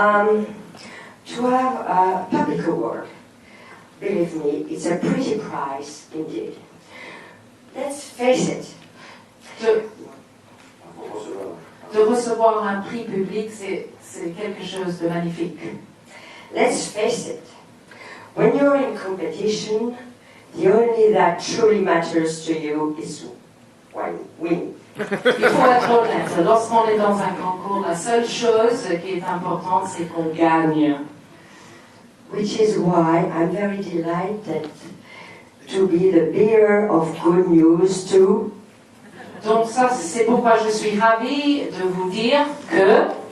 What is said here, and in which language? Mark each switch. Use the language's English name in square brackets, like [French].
[English] To have a public award, believe me, it's a pretty prize indeed. Let's face it. [French] De recevoir un prix public, c'est quelque chose de magnifique. [English] Let's face it. When you're in competition, the only that truly matters to you is winning. [French] Il faut être honnête. Lorsqu'on est dans un concours, la seule chose qui est importante, c'est qu'on gagne. [English] Which is why I'm very delighted to be the bearer of good news too. [French] Donc ça, c'est pourquoi je suis ravie de vous dire que